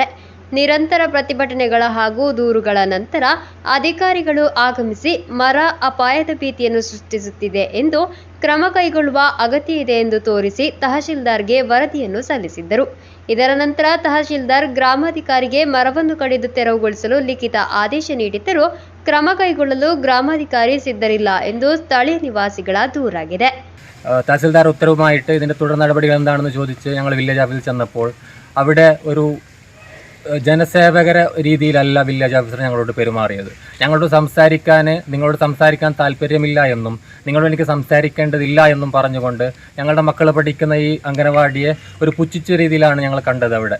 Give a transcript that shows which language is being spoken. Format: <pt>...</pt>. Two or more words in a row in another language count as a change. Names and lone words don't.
<kn>ನಿರಂತರ ಪ್ರತಿಭಟನೆಗಳ ಹಾಗೂ ದೂರುಗಳ ನಂತರ ಅಧಿಕಾರಿಗಳು ಆಗಮಿಸಿ ಮರ ಅಪಾಯದ ಭೀತಿಯನ್ನು ಸೃಷ್ಟಿಸುತ್ತಿದೆ ಎಂದು ಕ್ರಮ ಕೈಗೊಳ್ಳುವ ಅಗತ್ಯ ಇದೆ ಎಂದು ತೋರಿಸಿ ತಹಶೀಲ್ದಾರ್ಗೆ ವರದಿಯನ್ನು ಸಲ್ಲಿಸಿದ್ದರು. ಇದರ ನಂತರ ತಹಶೀಲ್ದಾರ್ ಗ್ರಾಮಾಧಿಕಾರಿಗೆ ಮರವನ್ನು ಕಡಿದು ತೆರವುಗೊಳಿಸಲು ಲಿಖಿತ ಆದೇಶ ನೀಡಿದ್ದರೂ ಕ್ರಮ ಕೈಗೊಳ್ಳಲು ಗ್ರಾಮಾಧಿಕಾರಿ ಸಿದ್ಧರಿಲ್ಲ ಎಂದು ಸ್ಥಳೀಯ ನಿವಾಸಿಗಳ ದೂರಾಗಿದೆ.</kn> <ml>തഹസിൽദാർ ഉത്തരവുമായിട്ട് ഇതിൻ്റെ തുടർ നടപടികൾ എന്താണെന്ന് ചോദിച്ച് ഞങ്ങൾ</ml> <en>village office</en> <ml>ചെന്നപ്പോൾ അവിടെ ഒരു ജനസേവകര രീതിയിലല്ല</ml> <en>village officer</en> <ml>ഞങ്ങളോട് പെരുമാറിയത്. നിങ്ങളോട് സംസാരിക്കാൻ താല്പര്യമില്ല എന്നും നിങ്ങളോട് എനിക്ക് സംസാരിക്കേണ്ടതില്ല എന്നും പറഞ്ഞുകൊണ്ട് ഞങ്ങളുടെ മക്കൾ പഠിക്കുന്ന ഈ അംഗനവാടിയെ ഒരു പുച്ഛിച്ച രീതിയിലാണ് ഞങ്ങൾ കണ്ടത് അവിടെ.</ml>